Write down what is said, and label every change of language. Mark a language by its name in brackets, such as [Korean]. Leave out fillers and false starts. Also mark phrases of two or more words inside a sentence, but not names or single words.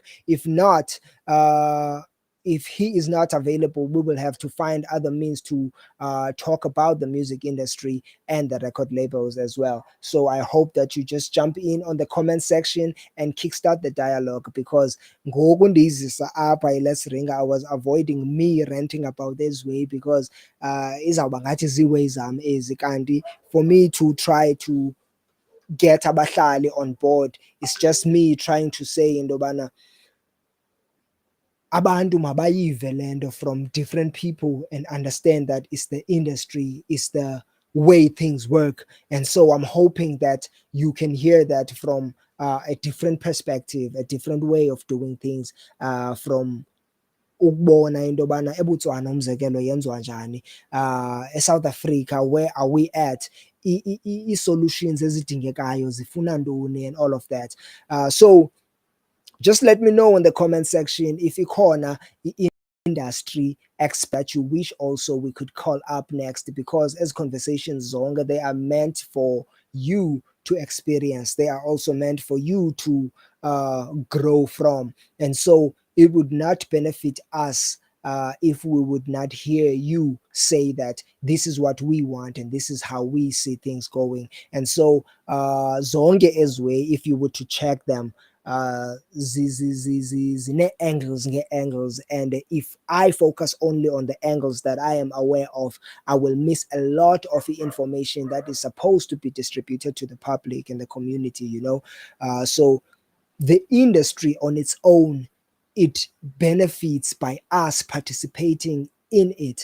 [English] If not, if he is not available, we will have to find other means to talk about the music industry and the record labels as well. So I hope that you just jump in on the comment section and kickstart the dialogue, because let's ring. I was avoiding me ranting about this way because [Xhosa] izawuba ngathi ziways zami kanti [English] for me to try to get abahlali on board, it's just me trying to say [Xhosa] into yobana abantu mabayive lento [English] from different people and understand that it's the industry, it's the way things work. And so I'm hoping that you can hear that from a different perspective, a different way of doing things, from [Xhosa] ukubona into yobana eBotswana umzekelo yenziwa njani, eSouth Africa [English] where are we at, [Xhosa] ii-solutions ezidingekayo zifuna ntoni [English] and all of that. So just let me know in the comment section if ikhona industry expert you wish also we could call up next, because as conversations zonke, they are meant for you to experience, they are also meant for you to grow from. And so it would not benefit us if we would not hear you say that this is what we want and this is how we see things going. And so [Xhosa] zonke ezwe, [English] if you were to check them, angles, and if I focus only on the angles that I am aware of, I will miss a lot of the information that is supposed to be distributed to the public and the community, you know. So the industry on its own, it benefits by us participating in it.